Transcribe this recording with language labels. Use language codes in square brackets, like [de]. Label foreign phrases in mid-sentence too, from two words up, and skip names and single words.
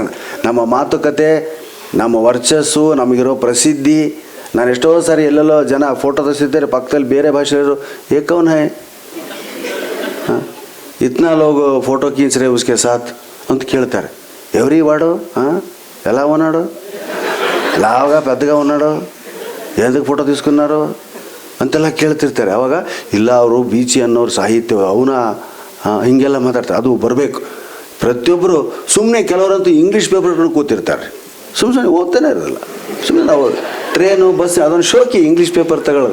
[kn] ನಮ್ಮ ಮಾತುಕತೆ, ನಮ್ಮ ವರ್ಚಸ್ಸು, ನಮಗಿರೋ ಪ್ರಸಿದ್ಧಿ. ನಾನು ಎಷ್ಟೋ ಸಾರಿ ಎಲ್ಲೆಲ್ಲೋ ಜನ ಫೋಟೋ ತೆಗೆಸಿದ್ದಾರೆ, ಪಕ್ಕದಲ್ಲಿ ಬೇರೆ ಭಾಷೆಯವರು [hi] एकवन है हाँ इतना लोग फोटो खींच रे उसके साथ [kn] ಅಂತ ಕೇಳ್ತಾರೆ. [te] ఎవ్రి వాడు ఎలా ఉన్నాడు, లావుగా పెద్దగా ఉన్నాడు, ఎందుకు ಫೋಟೋ తీసుకున్నారు [kn] ಅಂತೆಲ್ಲ ಕೇಳ್ತಿರ್ತಾರೆ. ಆವಾಗ ಇಲ್ಲ ಅವರು ಬೀಚಿ ಅನ್ನೋರು ಸಾಹಿತ್ಯ ಅವನ ಹೀಗೆಲ್ಲ ಮಾತಾಡ್ತಾರೆ. ಅದು ಬರಬೇಕು. ಪ್ರತಿಯೊಬ್ಬರು ಸುಮ್ಮನೆ ಕೆಲವರಂತೂ [en] English paper [kn] ಹಿಡ್ಕೊಂಡು ಕೂತಿರ್ತಾರೆ, ಸುಮ್ಮನೆ ಓದ್ತಾನೆ ಇರೋದಿಲ್ಲ. ಸುಮ್ಮನೆ ನಾವು ಟ್ರೇನು ಬಸ್ ಅದೊಂದು ಶೋಕಿ [en] English paper [kn] ತಗೊಳ್ಳೋದು.